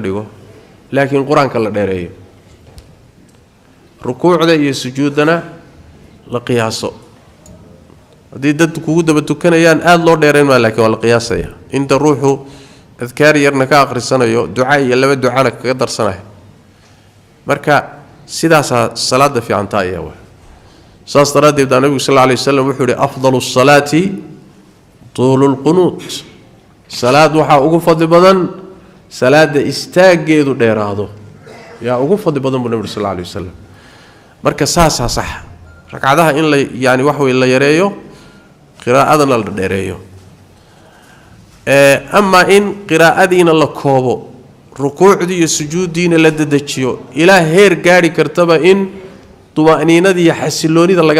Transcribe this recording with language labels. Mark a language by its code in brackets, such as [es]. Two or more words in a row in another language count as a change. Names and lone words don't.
[so] dhigo laakiin quraanka la dheereeyo rukuucda iyo sujuudana la qiyaaso hadii dad kugu daba tukanayaan aad loo dheereen ma laakiin waa la qiyaasaya inta ruuxu adkaar yarna ka akhrisanayo ducaa iyo laba ducana kaga darsanayo marka sidaas salaada fiicanta ayaa waa saas daraadeed nabiga [ar] صلى الله عليه وسلم [so] wuxuu yiri [ar] أفضل الصلاة طول القنوت [so] salaad waxa ugu fadli badan salaada istaageedu dheeraado yaa ugu fadli badan buu nabiga [ar] صلى الله عليه وسلم [so] marka saas sax ragcadaha in la yaani wax weey la yareeyo qiraa'adana la dheereeyo ama in qiraa'adiina la koobo rukuucdi iyo sujuudiina la dadajiyo ilaa heer gaari kartaba in tumaaniinada iyo xasiloonida laga